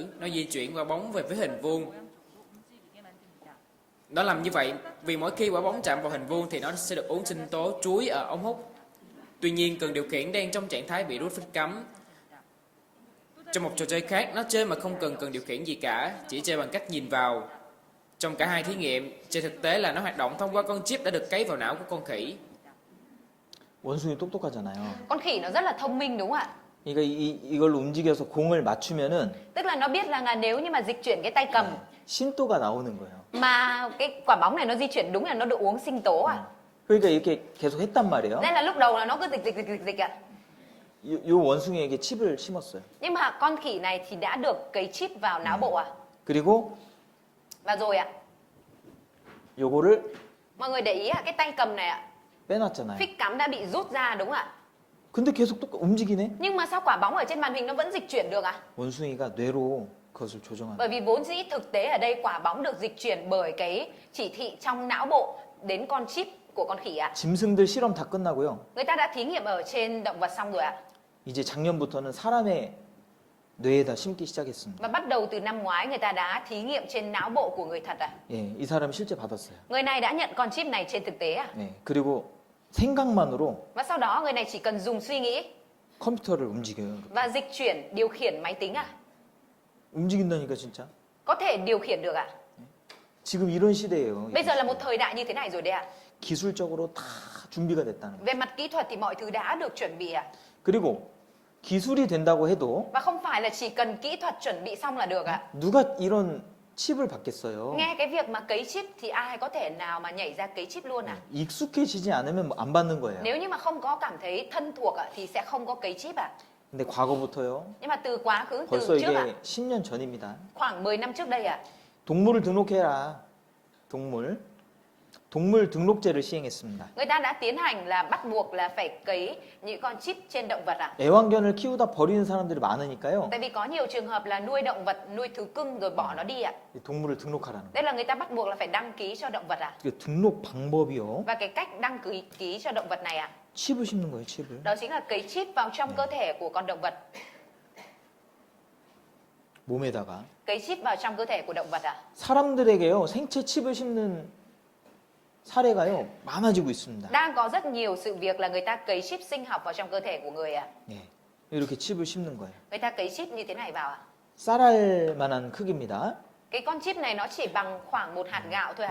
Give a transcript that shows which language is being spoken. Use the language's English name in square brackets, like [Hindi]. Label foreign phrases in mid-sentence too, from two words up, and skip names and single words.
[Vietnamese] Nó di chuyển quả bóng về phía hình vuông. Nó làm như vậy vì mỗi khi quả bóng chạm vào hình vuông thì nó sẽ được uống sinh tố chuối ở ống hút. Tuy nhiên cần điều khiển đang trong trạng thái bị nút phích cấm. Trong một trò chơi khác, nó chơi mà không cần điều khiển gì cả, chỉ chơi bằng cách nhìn vào. Trong cả hai thí nghiệm, trên thực tế là nó hoạt động thông qua con chip đã được cấy vào não của con khỉ. [Korean] 원숭이 똑똑하잖아요. [Vietnamese] Con khỉ nó rất là thông minh đúng không ạ? [Korean] 그러니까 이걸로 움직여서 공을 맞추면은 [Vietnamese] Tức là nó biết rằng là nếu như mà dịch chuyển cái tay cầm [Korean] 신도가 나오는 거예요. [Vietnamese] mà cái quả bóng này nó di chuyển đúng là nó được uống sinh tố à. [Korean] 그러니까 이렇게 계속 했단 말이에요. [Vietnamese] Nên là lúc đầu là nó cứ dịch ạ. [Korean] 요 원숭이에게 칩을 심었어요. [Vietnamese] Nhưng mà con khỉ này thì đã được cấy chip vào não bộ à. [Korean] 그리고 [Vietnamese] Và rồi ạ, [Korean] 요거를 [Vietnamese] mọi người để ý ạ, cái tay cầm này ạ, [Korean] 빼놨잖아요. [Vietnamese] phích cắm đã bị rút ra đúng không ạ? [Korean] 근데 계속 또 움직이네. [Vietnamese] Nhưng mà sao quả bóng ở trên màn hình nó vẫn dịch chuyển được ạ? [Korean] 원숭이가 뇌로 그것을 조정하는. [Vietnamese] Bởi vì vốn dĩ thực tế ở đây quả bóng được dịch chuyển bởi cái chỉ thị trong não bộ đến con chip của con khỉ ạ. [Korean] 짐승들 실험 다 끝나고요. [Vietnamese] Người ta đã thí nghiệm ở trên động vật xong rồi ạ. [Korean] 이제 작년부터는 사람의 뇌에다 심기 시작했습니다. [Vietnamese] Và bắt đầu từ năm ngoái người ta đã thí nghiệm trên não bộ của người thật ạ. [Korean] 예, 이 사람 실제 받았어요. [Vietnamese] Người này đã nhận con chip này trên thực tế ạ. [Korean] 예, 그리고 생각만으로 [Vietnamese] Và sau đó người này chỉ cần dùng suy nghĩ [Korean] 컴퓨터를 움직여요. [Vietnamese] và dịch chuyển điều khiển máy tính ạ. [Korean] 움직인다니까 진짜. [Vietnamese] Có thể điều khiển được ạ. [Korean] 지금 이런 시대예요. [Vietnamese] Bây giờ là một thời đại như thế này rồi đấy ạ. [Korean] 기술적으로 다 준비가 됐다는 거예요. [Vietnamese] Về mặt kỹ thuật thì mọi thứ đã được chuẩn bị ạ. [Korean] 그리고 기술이 된다고 해도 [Vietnamese] Và không phải là chỉ cần kỹ thuật chuẩn bị xong là được ạ. [Korean] 누가 이런 칩을 받겠어요? [Vietnamese] Nghe cái việc mà cấy chip thì ai có thể nào mà nhảy ra cấy chip luôn à? [Korean] 익숙해지지 않으면 안 받는 거예요. [Vietnamese] Nếu như mà không có cảm thấy thân thuộc ạ, thì sẽ không có cấy chip ạ. [Korean] 근데 과거부터요. [Vietnamese] Nhưng mà từ quá khứ, [Korean] 벌써 [Vietnamese] từ trước ạ, [Korean] 이게 10년 전입니다. [Vietnamese] khoảng 10 năm trước đây ạ, [Korean] 동물을 등록해라. 동물 등록제를 시행했습니다. [Vietnamese] người ta đã tiến hành là bắt buộc là phải cấy những con chip trên động vật ạ. [Korean] 애완견을 키우다 버리는 사람들이 많으니까요. [Vietnamese] Tại vì có nhiều trường hợp là nuôi động vật, nuôi thú cưng rồi bỏ nó đi ạ. [Korean] 이 동물을 등록하라는 거예요. [Vietnamese] Đây là người ta bắt buộc là phải đăng ký cho động vật ạ. [Korean] 그 등록 방법이요. [Vietnamese] Và cái cách đăng ký cho động vật này ạ, [Korean] 칩을 심는 거예요, 칩을. [Vietnamese] đó chính là cấy chip vào trong cơ thể của con động vật. [Korean] 몸에다가 [Vietnamese] Cấy chip vào trong cơ thể của động vật ạ. [Korean] 사람들에게요. 생체 칩을 심는 사례가요. 많아지고 있습니다. [Vietnamese] Đang có rất nhiều sự việc là người ta cấy chip sinh học vào trong cơ thể của người ạ. [Korean] 예. 이렇게 칩을 심는 거예요. [Vietnamese] Người ta cấy chip như thế này vào ạ. [Korean] 쌀알 만한 크기입니다. [Vietnamese] Cái con chip này nó chỉ bằng khoảng một hạt gạo thôi ạ.